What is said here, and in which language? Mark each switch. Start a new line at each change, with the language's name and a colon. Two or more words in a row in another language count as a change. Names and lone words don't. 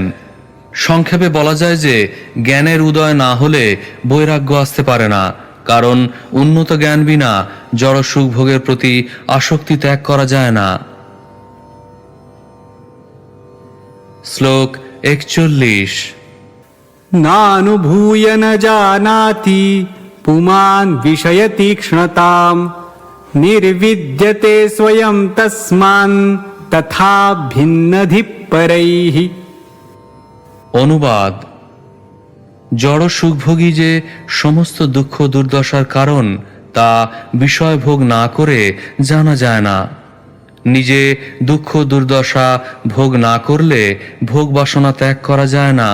Bangla: সংক্ষেপে বলা যায় যে জ্ঞানের উদয় না হলে বৈরাগ্য আসতে পারে না, কারণ উন্নত জ্ঞান বিনা জড় সুখ ভোগের প্রতি আসক্তি ত্যাগ করা যায় না। শ্লোক 41।
Sanskrit: नानुभूय न जानाति पुमान् विषयतीक्ष्णताम् निर्विद्यते स्वयं तस्मान् तथा भिन्नधिः परैः।
Bangla: অনুবাদ: জড় সুখভোগী যে সমস্ত দুঃখ দুর্দশার কারণ তা বিষয় ভোগ না করে জানা যায় না। নিজে দুঃখ দুর্দশা ভোগ না করলে ভোগ বাসনা ত্যাগ করা যায় না।